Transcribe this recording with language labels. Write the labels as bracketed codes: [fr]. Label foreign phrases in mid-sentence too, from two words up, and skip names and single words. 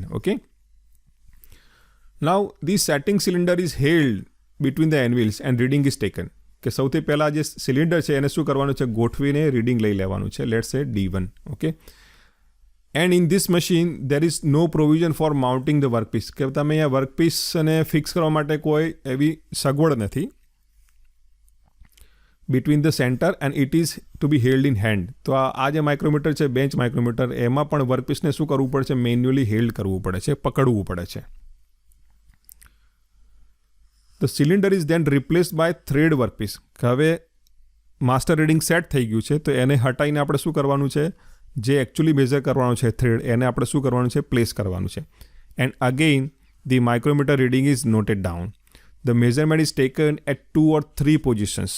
[en] Okay, now this setting cylinder is held between the anvils and reading is taken. [gu] કે સૌથી પહેલાં જે સિલિન્ડર છે એને શું કરવાનું છે? ગોઠવીને રીડિંગ લઈ લેવાનું છે. [en] let's say [gu] D1. [en] Okay, and in this machine there is no provision for mounting the workpiece. [gu] કે તમે અહીંયા વર્કપીસને ફિક્સ કરવા માટે કોઈ એવી સગવડ નથી [en] between the center and it is to be held in hand. [gu] તો આ જે માઇક્રોમીટર છે, [en] bench micrometer, [gu] એમાં પણ વર્કપીસને શું કરવું પડે છે? [en] manually held [gu] કરવું પડે છે, પકડવું પડે છે. [en] The cylinder is then replaced by thread workpiece. [gu] હવે માસ્ટર રીડિંગ સેટ થઈ ગયું છે, તો એને હટાવીને આપણે શું કરવાનું છે? જે એકચ્યુઅલી મેઝર કરવાનું છે થ્રેડ, એને આપણે શું કરવાનું છે? પ્લેસ કરવાનું છે. [en] And again the micrometer reading is noted down. The measurement is taken at 2 or 3 positions.